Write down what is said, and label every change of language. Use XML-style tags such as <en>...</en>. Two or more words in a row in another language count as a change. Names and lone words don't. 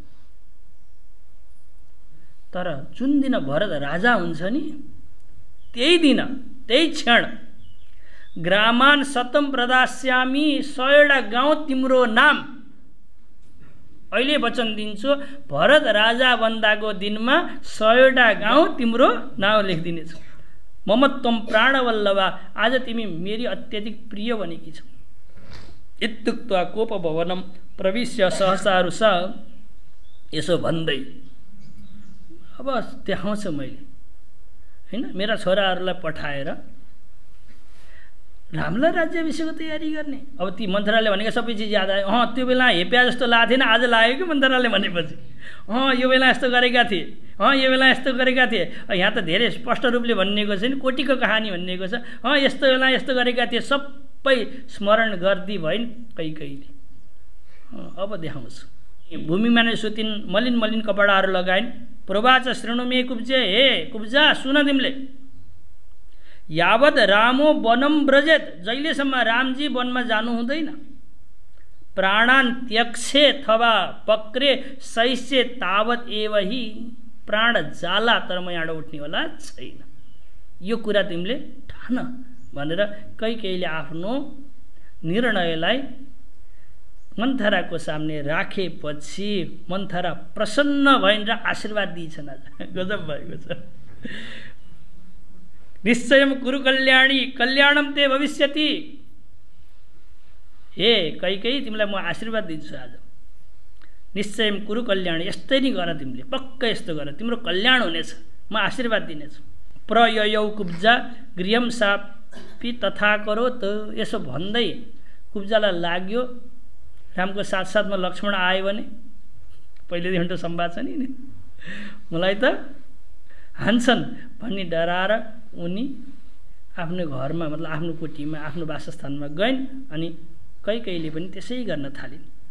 <ne>तर जुन दिन भरत राजा हुन्छ नि त्यही दिन त्यही क्षण</ne> <sa>ग्रामान शतम प्रदास्यामी</sa> <ne>100 गाउँ तिम्रो नाम अहिले वचन दिन्छु भरत राजा बन्दाको दिनमा 100 गाउँ तिम्रो नाम लेखिदिनेछु।</ne> <sa>ममत्वम प्राणवल्लभा</sa> <ne>आज तिमी मेरी अत्यधिक प्रिय बनेकी छौ।</ne> <sa>इत्युक्त्वा कोप भवनम प्रविश्य सहसारुष</sa> <ne>यसो भन्दै अब देखाउँछु मैले हैन मेरा छोराहरूलाई पठाएर रामलाई राज्याभिषेकको तयारी गर्ने। अब ती मन्थराले भनेको सबै चिज याद आयो त्यो बेला हेप्या जस्तो लागेको थिएन आज लाग्यो कि मन्थराले भनेपछि यो बेला यस्तो गरेका थिए यो बेला यस्तो गरेका थिए। यहाँ त धेरै स्पष्ट रूपले भनिएको छ नि, कोटीको कहानी भनिएको छ। यस्तो बेला यस्तो गरेका थिए, सबै स्मरण गर्दी भइन् कैकेयीले। अब देखाउँछु। भूमिमा नै सुतिन्, मलिन मलिन कपडाहरू लगाइन्।</ne> <sa>प्रवाच शृणुमे कुब्जे,</sa> <ne>हे कुब्जा सुन तिमीले,</ne> <sa>यावत रामो वनम ब्रजेत,</sa> <ne>जहिलेसम्म रामजी वनमा जानु हुँदैन,</ne> <sa>प्राणान त्यक्षे अथवा पक्रे सैसे तावत एव हि,</sa> <ne>प्राण जाला तर म यहाँ उठ्नेवाला छैन, यो कुरा तिमीले ठान भनेर कैकेयीले आफ्नो निर्णयलाई मन्थराको सामने राखेपछि मन्थरा प्रसन्न भइन् र आशीर्वाद दिइछन्। आज गजब भएको छ।</ne> <sa>निश्चयम कुरु कल्याणी कल्याणम ते भविष्यति,</sa> <ne>हे कैकेयी तिमीलाई म आशीर्वाद दिन्छु आज।</ne> <sa>निश्चयम कुरु कल्याणी,</sa> <ne>यस्तै नै गर तिमीले, पक्का यस्तो गर, तिम्रो कल्याण हुनेछ, म आशीर्वाद दिनेछु।</ne> <sa>प्रययौ कुब्जा गृहम सापि तथा करो</sa> <ne>त, यसो भन्दै कुब्जालाई लाग्यो रामको साथसाथमा लक्ष्मण आयो भने, पहिलेदेखि त संवाद छ नि, मलाई त हान्छन् भन्ने डराएर उनी आफ्नो घरमा मतलब आफ्नो कोठीमा आफ्नो वासस्थानमा गइन् अनि कैकेयीले पनि त्यसै गर्न थालिन्।</ne>